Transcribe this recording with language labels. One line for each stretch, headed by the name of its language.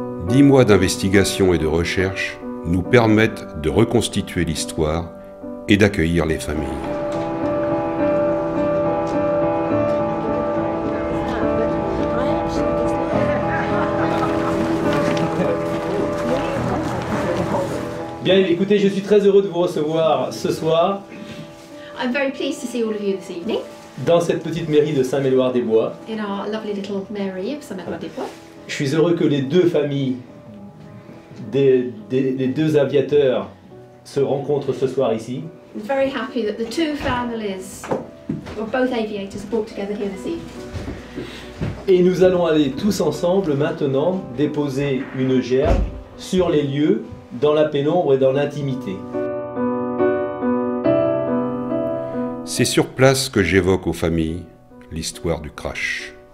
French: 10 mois d'investigation et de recherche nous permettent de reconstituer l'histoire et d'accueillir les familles. Bien, écoutez, je suis très heureux de vous recevoir ce soir
English: I'm very pleased to see all of you this evening
French: dans cette petite mairie de Saint-Méloire-des-Bois.
English: in our lovely little Mary of Saint-Méloire-des-Bois.
French: Je suis heureux que les deux familles des deux aviateurs se rencontrent ce soir ici.
English: I'm very happy that the two families of both aviators are brought together here this evening.
French: Et nous allons aller tous ensemble maintenant déposer une gerbe sur les lieux, dans la pénombre et dans l'intimité. C'est sur place que j'évoque aux familles l'histoire du crash.